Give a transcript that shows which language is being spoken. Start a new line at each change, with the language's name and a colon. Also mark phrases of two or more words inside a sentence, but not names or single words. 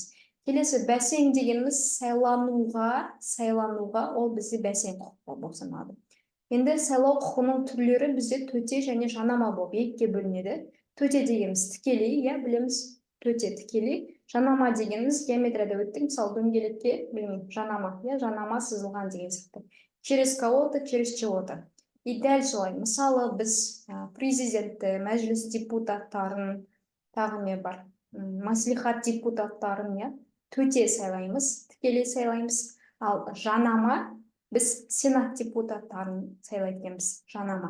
Kazakh: Келесі, бәсең дегеніміз сайлануға, ол бізде бәсең құқығы болып саналады. Енді сайлау құқығының түрлері бізде төте және жанама болып екіге бөлінеді. Төте дегеніміз тікелей, білеміз, төте тікелей. Жанама дегеніміз геометрияда өттік, мысалы дөңгелекке, білмеймін, жанама сызылған деген сияқты.
Russian: Через кого-то, через чего-то.
Kazakh: И дәл солай. Мысалы біз президентті, мәжіліс депутаттарын, тағы не бар, маслихат депутаттарын төте сайлаймыз, тікелей сайлаймыз. Ал жанама біз сенат депутаттарын сайлайтынбыз, жанама.